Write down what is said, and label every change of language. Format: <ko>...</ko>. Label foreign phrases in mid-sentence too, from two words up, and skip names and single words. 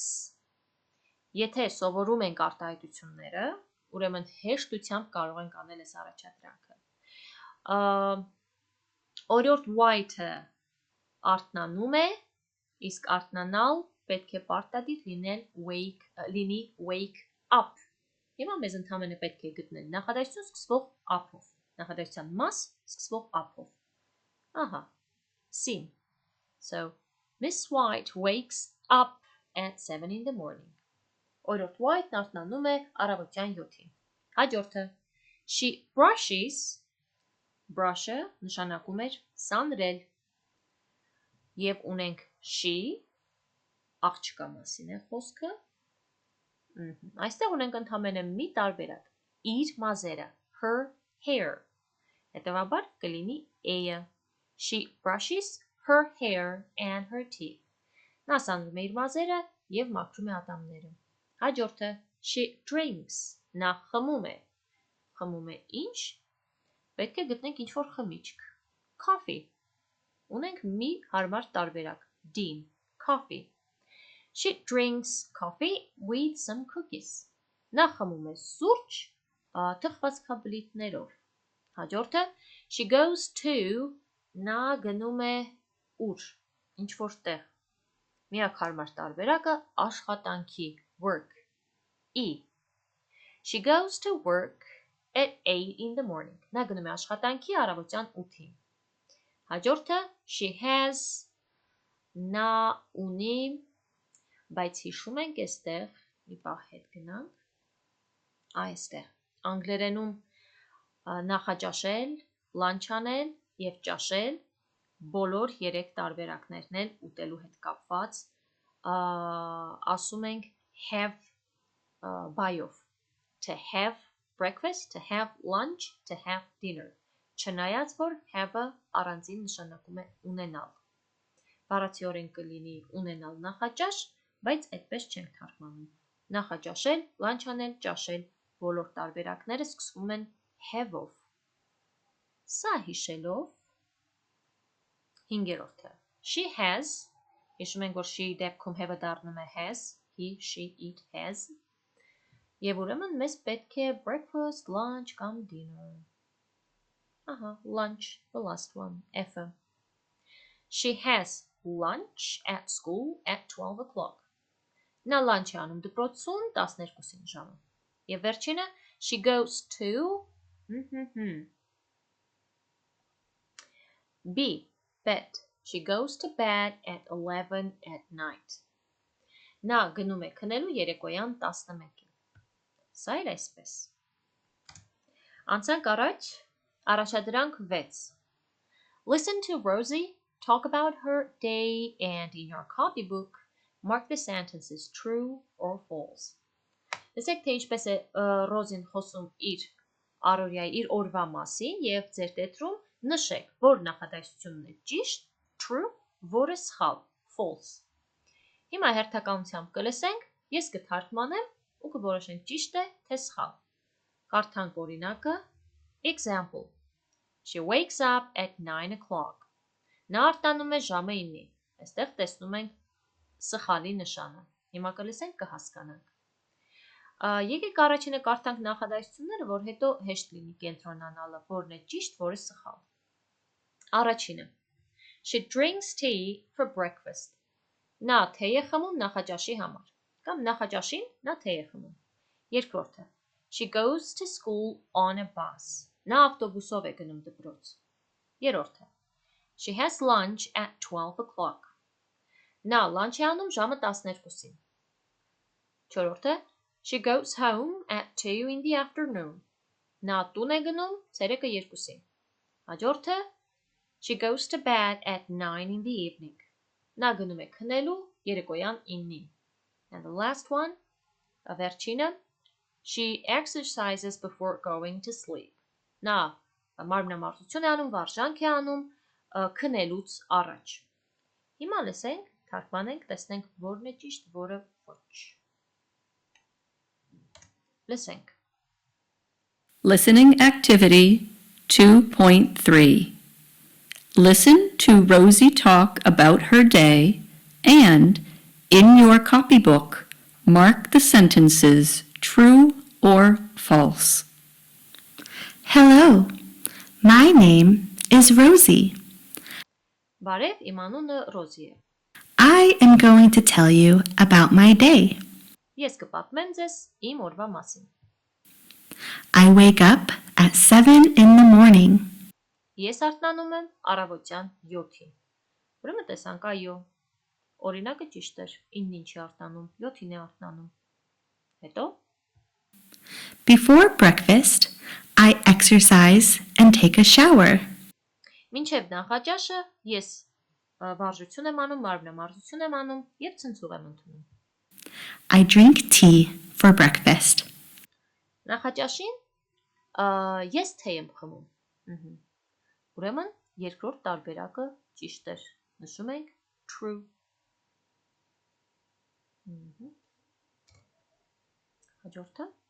<hy>Եթե սովորում ենք արտահայտությունները, ուրեմն հեշտությամբ կարող ենք անել այս առաջադրանքը։ Օրիորդ White-ը արթնանում է, իսկ արթնանալ պետք է պարտադիր լինի</hy> <en>wake up։</en> <hy>Հիմա մեզ ընդհանրապես պետք է գտնել նախադասություն սկսվող up-ով, նախադասության մաս սկսվող up-ով։ Ահա,</hy> <en>scene. So, Miss White wakes up at 7 in the morning.</en> <hy>Օրիորդ White-ն արթնանում է առավոտյան 7-ին։ Հաջորդը,</hy> <en>She brushes,</en> <hy>brush-ը նշանակում էր սանրել, և ունենք she, աղջկա մասին է խոսքը, այստեղ ունենք ընդամենը մի տարբերակ, իր մազերը,</hy> <en>her hair,</en> <hy>հետևաբար կլինի a-ը,</hy> <en>she brushes her hair and her teeth,</en> <hy>նա սանրում է իր մազերը և մաքրում է ատամները, հաջորդը,</hy> <en>she drinks,</en> <hy>նա խմում է ինչ, պետք է գտնենք ինչ-որ խմիչք, coffee, ունենք մի հարմար տարբերակ, D-ն,</hy> <en>coffee, she drinks coffee with some cookies,</en> <hy>նա խմում է սուրճ թխվածքաբլիթներով, հաջորդը,</hy> <en>she goes to,</en> <hy>նա գնում է ուր, ինչ-որ տեղ, միակ հարմար տարբերակը աշխատանքի,</hy> <en>work, E, she goes to work at 8 in the morning,</en> <hy>նա գնում է աշխատանքի առավոտյան 8-ին, հաջորդը,</hy> <en>she has,</en> <hy>նա ունի, բայց հիշում ենք այստեղ, մի պահ հետ գնանք, այստեղ, անգլերենում նախաճաշել, լանչ անել և ճաշել, բոլոր 3 տարբերակներն են ուտելու հետ կապված, ասում ենք</hy> <en>have buy-ով, to have breakfast, to have lunch, to have dinner,</en> <hy>չնայած որ have-ը առանձին նշանակում է ունենալ, բառացիորեն կլինի ունենալ նախաճաշ, բայց այդպես չենք թարգմանում, նախաճաշել, լանչ անել, ճաշել, բոլոր տարբերակները սկսվում են have-ով, սա հիշելով, 5-րդը,</hy> <en>she has,</en> <hy>հիշում ենք, որ she դեպքում have-ը դառնում է has,</hy> <en>he, she, it, has,</en> <hy>և ուրեմն մեզ պետք է</hy> <en>breakfast, lunch կամ dinner, lunch, the last one, F-ը, she has lunch at school at 12 o'clock,</en> <hy>նա լանչ է անում դպրոցում 12-ին ժամը, և վերջինը,</hy> <en>she goes to, B, bed, she goes to bed at 11 at night,</en> <hy>նա գնում է քնելու երեկոյան 11-ին, սա էր այսպես, անցանք առաջ, առաջադրանք 6,</hy> <en>listen to Rosie talk about her day and in your copybook, mark the sentences true or false,</en> <hy>լսեք թե ինչպես է Ռոզին խոսում իր առօրյայի, իր օրվա մասին և ձեր տետրում նշեք, որ նախադասությունն է ճիշտ, true, որը սխալ, false, հիմա հերթականությամբ կլսենք, ես կթարգմանեմ ու կորոշենք ճիշտ է, թե սխալ, կարդանք օրինակը,</hy> <en>example, she wakes up at 9 o'clock,</en> <hy>նա արտանում է ժամը 9-ին, այստեղ տեսնում ենք սխալի նշանը, հիմա կլսենք կհասկանանք, եկեք առաջինը կարդանք նախադասությունները, որ հետո հեշտ լինի կենտրոնանալը, որն է ճիշտ, որը սխալ, առաջինը,</hy> <en>she drinks tea for breakfast,</en> <hy>նա թեյ է խմում նախաճաշի համար, կամ նախաճաշին նա թեյ է խմում, երկրորդը,</hy> <en>she goes to school on a bus,</en> <hy>նա ավտոբուսով է գնում դպրոց, երրորդը,</hy> <en>she has lunch at 12 o'clock,</en> <hy>նա լանչ է անում ժամը 12-ին, չորրորդը,</hy> <en>she goes home at 2 in the afternoon,</en> <hy>նա տուն է գնում ցերեկը 2-ին, հաջորդը,</hy> <en>she goes to bed at 9 in the evening,</en> <hy>նա գնում է քնելու երեկոյան 9-ին,</hy> <en>and the last one, վերջինը, she exercises before going to sleep,</en> <hy>նա մարմնամարզություն է անում, վարժանք է անում, քնելուց առաջ, հիմա լսենք, թարգմանենք, տեսնենք որն է ճիշտ, որը ոչ, լսենք,</hy> <en>Listening Activity 2.3 Listen to Rosie talk about her day and, in your copybook, mark the sentences true or false. Hello, my name is Rosie.</en> <hy>բարև, իմ անունը Ռոզի է,</hy> <en>I am going to tell you about my day.</en> <hy>ես կպատմեմ ձեզ իմ օրվա մասին,</hy> <en>I wake up at 7 in the morning.</en> <hy>ես արթնանում եմ առավոտյան 7-ին, ուրեմն տեսանք այո, օրինակը ճիշտ էր, 9-ին չի արթնանում, 7-ին է արթնանում, հետո,</hy> <en>Before breakfast, I exercise and take a shower.</en> <hy>Մինչև նախաճաշը ես վարժություն եմ անում, մարմնամարզություն եմ անում եւ ցնցուղ եմ ընդունում։</hy> <en>I drink tea for breakfast.</en> <hy>Նախաճաշին ես թեյ եմ խմում։ Ուրեմն երկրորդ տարբերակը ճիշտ էր։ Նշում ենք true։ Հաջորդը</hy>